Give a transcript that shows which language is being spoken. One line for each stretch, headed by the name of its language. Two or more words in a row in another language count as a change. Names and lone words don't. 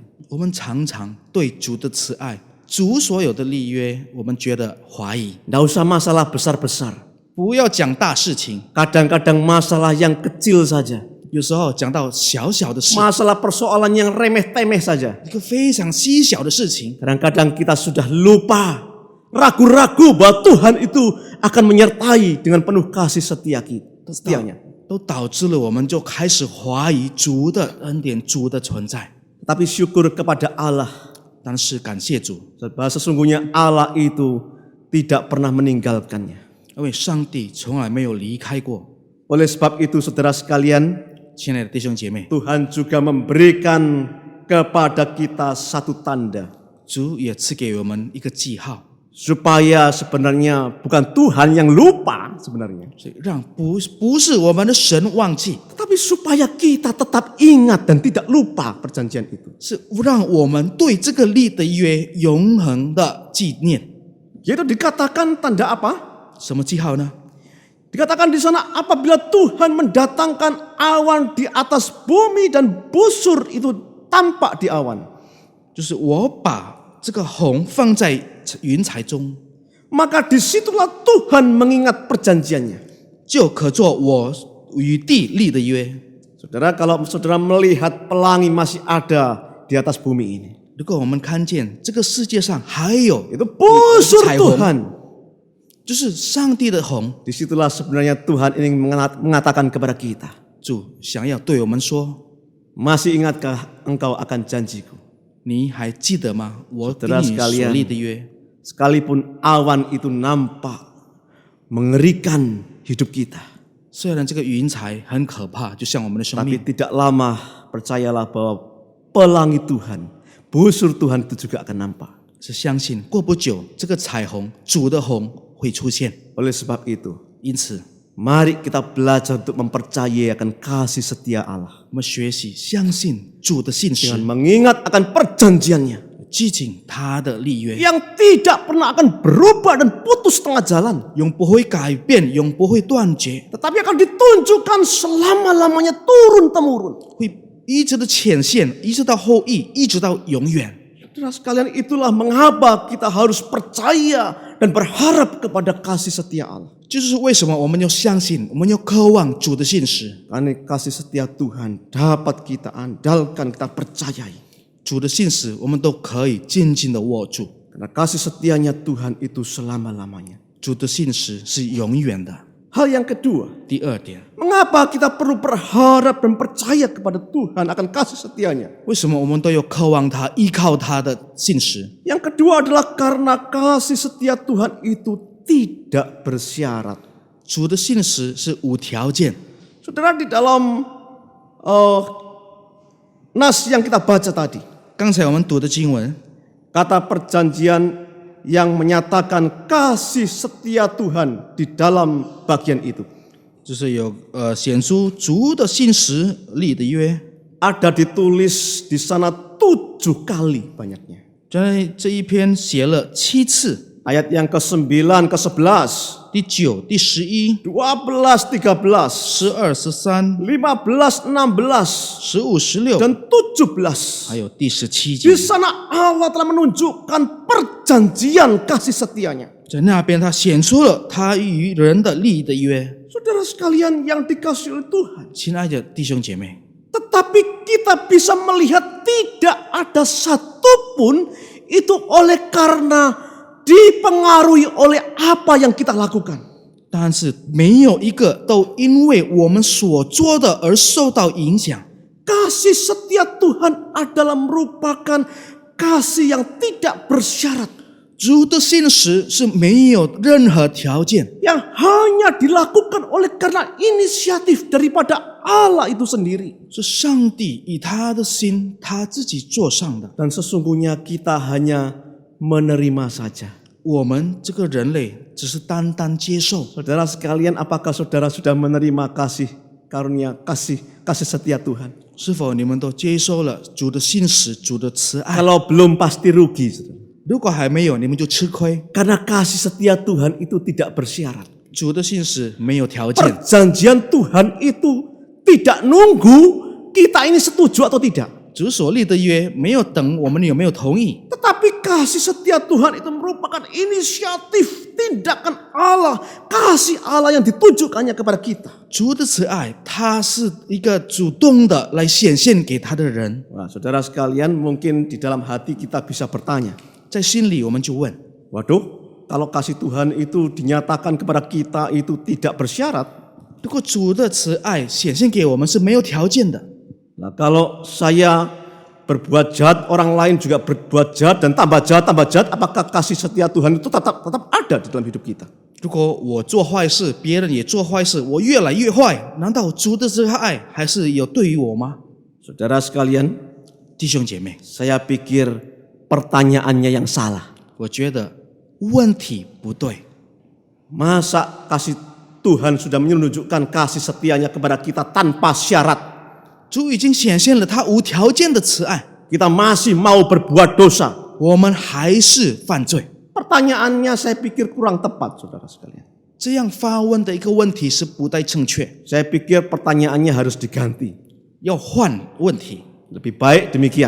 Chinese: 我们常常对主的慈爱、主所有的立约，我们觉得怀疑。
Indonesian: Tidak usah masalah besar-besar.
Chinese: 不要讲大事情，
Indonesian: Kadang-kadang masalah yang kecil saja.
Chinese: 有时候讲到小小的事，
Indonesian: Masalah persoalan yang remeh-temeh saja.
Chinese: 一个非常细小的事情，
Indonesian: Kadang-kadang kita sudah lupa, ragu-ragu bahwa Tuhan itu akan menyertai dengan penuh kasih setianya.
Chinese: 都导致了我们就开始怀疑主的恩典、主的存在。
Indonesian: Tapi syukur kepada Allah,
Chinese: 但是感谢主，
Indonesian: bahwa sesungguhnya Allah itu tidak pernah meninggalkannya.
Chinese: 因为上帝从来没有离开过。
Indonesian: Oleh sebab itu, saudara sekalian,
Chinese: 亲爱的弟兄姐妹，
Indonesian: Tuhan juga memberikan kepada kita satu tanda,
Chinese: 主也赐给我们一个记号，
Indonesian: supaya sebenarnya bukan Tuhan yang lupa sebenarnya,
Chinese: 所以让不是我们的神忘记，
Indonesian: tetapi supaya kita tetap ingat dan tidak lupa perjanjian itu.
Chinese: 是让我们对这个立的约永恒的纪念。
Indonesian: Yaitu dikatakan tanda apa?
Chinese: 什么记号呢？
Indonesian: Dikatakan di sana apabila Tuhan mendatangkan awan di atas bumi dan busur itu tampak di awan,
Chinese: 就是我把这个虹放在云彩中，
Indonesian: maka disitulah Tuhan mengingat perjanjiannya.
Chinese: 就可做我与地立的约。
Indonesian: Saudara, kalau saudara melihat pelangi masih ada di atas bumi ini,
Chinese: 如果我们看见这个世界上还有
Indonesian: itu busur
Chinese: 彩虹，
Indonesian: Tuhan.
Chinese: 就是上帝的虹，
Indonesian: Disitulah sebenarnya Tuhan ingin mengatakan kepada kita,
Chinese: 主想要对我们说：
Indonesian: masih ingatkah engkau akan janjiku?
Chinese: 你还记得吗？我跟
Indonesian: Saudara
Chinese: 你所
Indonesian: sekalian,
Chinese: 立的约。
Indonesian: sekalipun awan itu nampak mengerikan hidup kita,
Chinese: 虽然这个云彩很可怕，就像我们的生
Indonesian: tapi
Chinese: 命，
Indonesian: tidak lama percayalah bahwa pelangi Tuhan, busur Tuhan itu juga akan nampak.
Chinese: 是相信过不久，这个彩虹，主的虹会出现。
Indonesian: Oleh sebab itu,
Chinese: 因此，
Indonesian: mari kita belajar untuk mempercayai akan kasih setia Allah,
Chinese: 我们学习相信主的信实
Indonesian: dengan，mengingat akan perjanjiannya
Chinese: 记紧他的立约，
Indonesian: yang tidak pernah akan berubah dan putus tengah jalan,
Chinese: 永不会改变，永不会断绝，
Indonesian: tetapi akan ditunjukkan selama-lamanya turun-temurun.
Chinese: 会一直的显现，一直到后裔，一直到永远。
Indonesian: Saudara sekalian, itulah mengapa kita harus percaya dan berharap kepada kasih setia Allah.
Chinese: 就是为什么我们要相信，我们要渴望主的信实，
Indonesian: Karena kasih setia Tuhan dapat kita andalkan, kita percayai.
Chinese: 主的信实，我们都可以紧紧的握住。
Indonesian: Karena kasih setianya Tuhan itu selama-lamanya.
Chinese: 主的信实是永远的。
Indonesian: Hal yang kedua,
Chinese: 第二点，
Indonesian: mengapa kita perlu berharap dan percaya kepada Tuhan akan kasih setianya?
Chinese: 为什么我们都有渴望他、依靠他的信实？
Indonesian: Yang kedua adalah karena kasih setia Tuhan itu tidak bersyarat.
Chinese: 主的信实是无条件。
Indonesian: Saudara, di dalam nas yang kita baca tadi,
Chinese: 刚才我们读的经文，
Indonesian: kata perjanjian yang menyatakan kasih setia Tuhan di dalam bagian itu
Chinese: 就是有显出主的信实立的约，
Indonesian: ada ditulis di sana 7 kali banyaknya.
Chinese: 在这一篇写了7次，
Indonesian: Ayat yang ke-9, ke-11,
Chinese: 第9、第11、
Indonesian: 12, 13,
Chinese: 12、13、
Indonesian: 15, 16,
Chinese: 15、16，
Indonesian: dan 17.
Chinese: 还有第17
Indonesian: Di
Chinese: 节，
Indonesian: sana Allah telah menunjukkan perjanjian kasih setianya.
Chinese: 在那边他显出了他与人的立的约。
Indonesian: Saudara sekalian yang dikasihi oleh Tuhan,
Chinese: 亲爱的弟兄姐妹，
Indonesian: tetapi kita bisa melihat tidak ada satupun itu oleh karena dipengaruhi oleh apa yang kita lakukan.
Chinese: 但是没有一个都因为我们所做的而受到影响。
Indonesian: Kasih setia Tuhan adalah merupakan kasih yang tidak bersyarat,
Chinese: 主的信实是没有任何条件，
Indonesian: yang hanya dilakukan oleh karena inisiatif daripada Allah itu sendiri.
Chinese: 是上帝以他的心他自己做上的。
Indonesian: Dan sesungguhnya kita hanya menerima saja.
Chinese: 我们这个人类只是单单接受。
Indonesian: Saudara sekalian, apakah saudara sudah menerima kasih karunia, kasih setia Tuhan?
Chinese: 是否你们都接受了主的信实、主的慈爱？
Indonesian: Kalau belum pasti rugi, saudara.
Chinese: 如果还没有，你们就吃亏。
Indonesian: Karena kasih setia Tuhan itu tidak bersyarat.
Chinese: 主的信实没有条件，
Indonesian: Perjanjian Tuhan itu tidak nunggu kita ini setuju atau tidak.
Chinese: 主所立的约没有等我们有没有同意，
Indonesian: Tetapi kasih setia Tuhan itu merupakan inisiatif tindakan Allah, kasih Allah yang ditujukannya kepada kita.
Chinese: 主的慈爱，他是一个主动的来显现给他的人。
Indonesian: Nah, saudara sekalian, mungkin di dalam hati kita bisa bertanya,
Chinese: 在心里我们就问：
Indonesian: waduh, kalau kasih Tuhan itu dinyatakan kepada kita itu tidak bersyarat.
Chinese: 如果主的慈爱显现给我们是没有条件的，
Indonesian: Nah, kalau saya berbuat jahat, orang lain juga berbuat jahat dan tambah jahat, apakah kasih setia Tuhan itu tetap ada di dalam hidup kita?
Chinese: 如果我做坏事，别人也做坏事，我越来越坏，难道主的慈爱还是有对于我吗？
Indonesian: Saudara sekalian,
Chinese: 弟兄姐妹，
Indonesian: saya pikir pertanyaannya yang salah.
Chinese: 我觉得问题不对。
Indonesian: Masa kasih Tuhan sudah menunjukkan kasih setianya kepada kita tanpa syarat?
Chinese: 主已经显现了他无条件的慈爱，
Indonesian: Kita masih mau berbuat dosa?
Chinese: 我们还是犯罪。
Indonesian: Pertanyaannya saya pikir kurang tepat, saudara sekalian.
Chinese: 这样发问的一个问题是不太正确，
Indonesian: Saya pikir pertanyaannya harus diganti.
Chinese: 要换问题。
Indonesian: Lebih baik demikian.